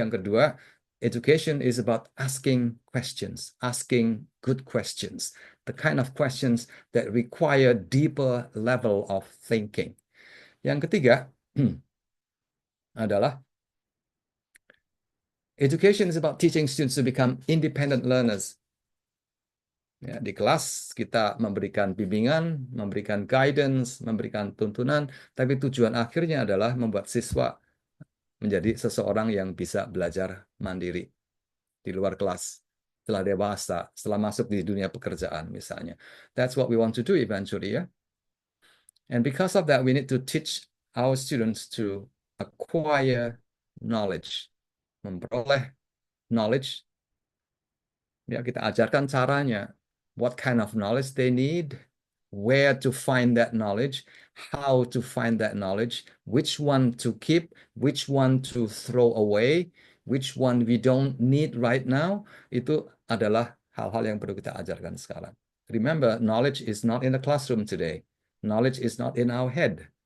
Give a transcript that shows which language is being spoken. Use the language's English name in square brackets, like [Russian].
[Indonesian] Yang kedua, [English] education is about asking questions, asking good questions, the kind of questions that require deeper level of thinking. [Indonesian] Yang ketiga adalah [English] education is about teaching students to become independent learners. [Indonesian] Ya, di kelas kita memberikan bimbingan, memberikan guidance, memberikan tuntunan, tapi tujuan akhirnya adalah membuat siswa menjadi seseorang yang bisa belajar mandiri di luar kelas, setelah dewasa, setelah masuk di dunia pekerjaan misalnya. [English] That's what we want to do eventually, ya. And because of that, we need to teach our students to acquire knowledge, memperoleh knowledge. [Indonesian] Ya, kita ajarkan caranya, [English] what kind of knowledge they need, where to find that knowledge, how to find that knowledge, which one to keep, which one to throw away, which one we don't need right now. [Indonesian] Itu adalah hal-hal yang perlu kita ajarkan sekarang. [English] Remember, knowledge is not in the classroom today. Knowledge is not in our head.